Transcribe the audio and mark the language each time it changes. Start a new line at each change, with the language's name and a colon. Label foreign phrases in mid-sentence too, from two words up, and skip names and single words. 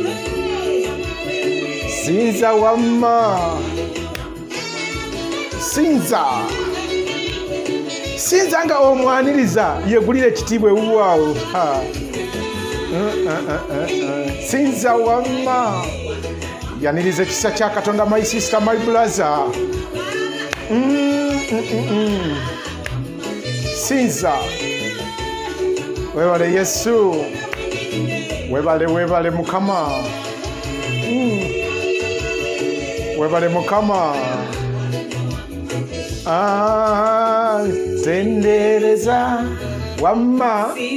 Ganda: Sinza wamma. Sinza nga omwaniriza yegulira ekitiibwa ewuwaawo. Sinza wamma. Yaniriza ekisa kya Katonda,
English: my sister, my brother.
Ganda: Sinza. Webale Yesu. Webale Mukama. Webale Mukama. Tendereza wamma.